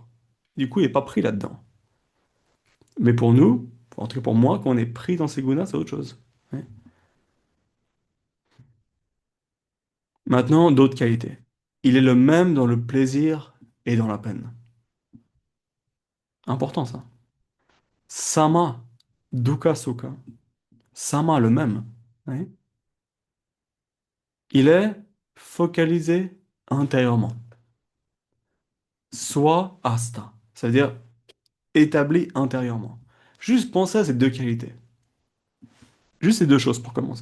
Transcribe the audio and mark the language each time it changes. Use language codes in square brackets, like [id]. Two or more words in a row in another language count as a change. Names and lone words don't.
[fr] Du coup, il n'est pas pris là-dedans. Mais pour nous, en tout cas pour moi, quand on est pris dans ces gunas, c'est autre chose. Ouais. Maintenant, d'autres qualités. Il est le même dans le plaisir et dans la peine. Important ça. [sa] Sama, dukkha, sukha. [fr] Sama, le même. Ouais. Il est focalisé intérieurement. Soit asta, c'est-à-dire établi intérieurement. Juste pensez à ces deux qualités. Juste ces deux choses pour commencer.